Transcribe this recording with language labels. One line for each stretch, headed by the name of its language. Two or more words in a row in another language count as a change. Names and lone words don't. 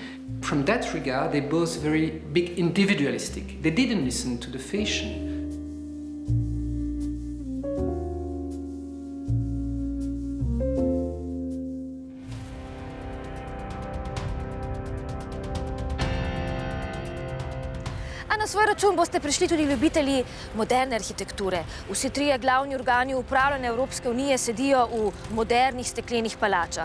English: From that regard, they're both very big individualistic. They didn't listen to the fashion.
Slovenian: A na svoj račun boste prišli tudi ljubitelji moderne arhitekture. Vsi trije glavni organi upravljanja Evropske unije sedijo v modernih steklenih palačah.